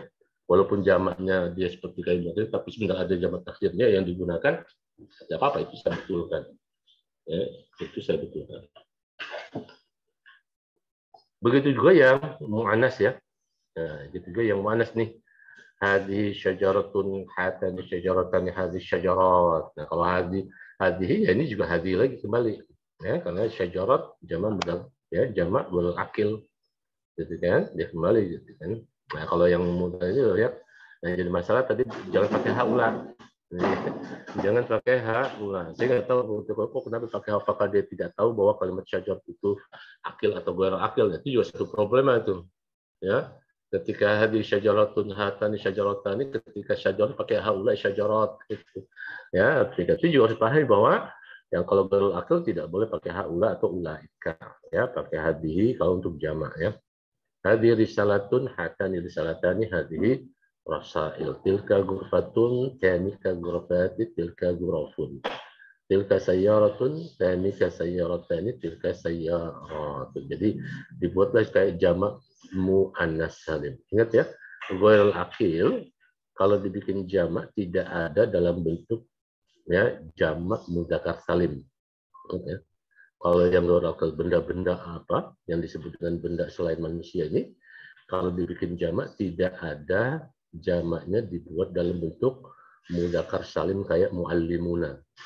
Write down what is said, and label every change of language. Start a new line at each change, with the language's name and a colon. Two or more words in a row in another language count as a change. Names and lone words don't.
Indonesian: Walaupun jamaknya dia seperti kalimatnya, tapi sebenarnya ada jamak taksirnya yang digunakan, tidak apa-apa, itu saya betulkan. Ya, itu saya betulkan. Begitu juga yang mu'annas ya. Nah, gitu juga yang mu'annas nih.
Arabic: هذه شجرة هاتان شجرتان هذه شجرات.
Indonesian: Nah, kalau hadhi ya ini juga hadhi lagi kembali. Ya, karena syajarat jamak mudah ya, jamak berakil. Gitu kan? Dia kembali gitu kan. Nah, kalau yang mudah ini lihat, nah jadi masalah tadi jangan pakai haula. Jangan pakai haula. Saya nggak tahu kok kenapa pakai haula, apakah dia tidak tahu bahwa kalimat syajarat itu akil atau
Arabic: غير عاقل.
Indonesian: Itu juga satu problema itu. Ya, ketika
Arabic: هذه شجرة هاتان شجرتان,
Indonesian: ketika syajarat pakai haula syajarat gitu. Ya, ketika itu juga harus pahami bahwa yang kalau
Arabic: غير العاقل
Indonesian: tidak boleh pakai haula atau ulaika, ya, pakai hadihi kalau untuk jamak ya.
Arabic: هذه رسالة هاتان رسالتان هذه رسائل تلك غرفة تانك غرفتا تلك غرف تلك سيارة تانك سيارتان تلك سيارة.
Indonesian: Jadi dibuatlah kayak jamak muannas salim. Ingat ya,
Arabic: غير العاقل
Indonesian: kalau dibikin jamak tidak ada dalam bentuk ya jamak mudzakkar salim. Okay. Kalau yang
Arabic: غير العاقل
Indonesian: benda-benda apa yang disebut dengan benda selain manusia ini, kalau dibikin jamak tidak ada jamaknya dibuat dalam bentuk mudzakkar salim kayak muallimuna.